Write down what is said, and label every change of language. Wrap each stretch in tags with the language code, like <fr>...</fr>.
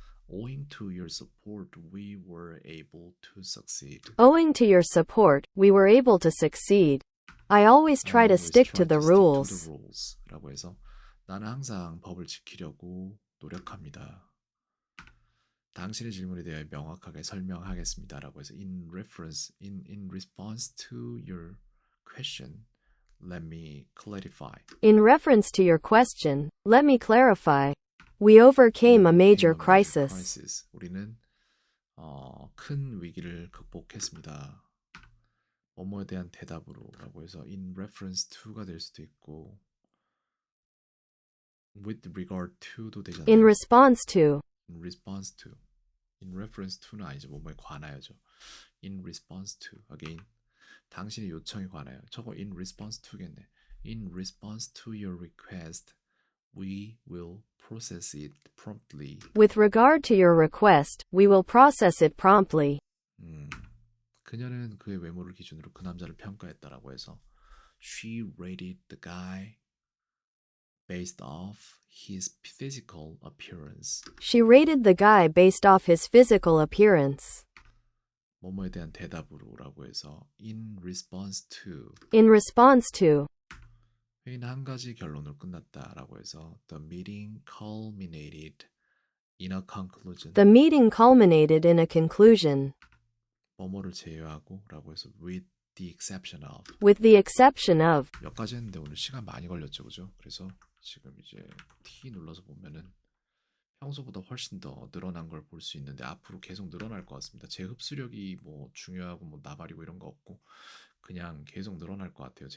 <en>Owing to your support, we were able to succeed. Owing to your support, we were able to succeed. I always try to stick to the rules.</en> <ko>라고 해서 나는 항상 법을 지키려고 노력합니다. 당신의 질문에 대해 명확하게 설명하겠습니다라고 해서</ko> <en>in response to your question, let me clarify. In reference to your question, let me clarify. We overcame a major crisis.</en> <ko>우리는 큰 위기를 극복했습니다. 뭐뭐에 대한 대답으로라고 해서 in reference to가 될 수도 있고 with regard to도 되잖아요.</ko> <en>In response to. in response to. in reference to는 아니죠.</en> <ko>뭐뭐에 관하여죠.</ko> <en>in response to.</en> <ko>again 당신의 요청에 관하여. 저거</ko> <en>in response to겠네. in response to your request, we will process it promptly. With regard to your request, we will process it promptly.</en> <ko>그녀는 그의 외모를 기준으로 그 남자를 평가했다라고 해서</ko> <en>she rated the guy based off his physical appearance. She rated the guy based off his physical appearance.</en> <ko>뭐뭐에 대한 대답으로라고 해서</ko> <en>in response to. In response to.</en> <ko>회의는 한 가지 결론으로 끝났다라고 해서</ko> <en>the meeting culminated in a conclusion. The meeting culminated in a conclusion.</en> <ko>뭐뭐를 제외하고라고 해서</ko> <en>with the exception of. With the exception of.</en> <ko>몇 가지 했는데 오늘 시간 많이 걸렸죠, 그죠? 그래서 지금 이제 T 눌러서 보면은 평소보다 훨씬 더 늘어난 걸 볼 수 있는데 앞으로 계속 늘어날 것 같습니다. 제 흡수력이 뭐 중요하고 뭐 나발이고 이런 거 없고 그냥 계속 늘어날 것 같아요.</ko>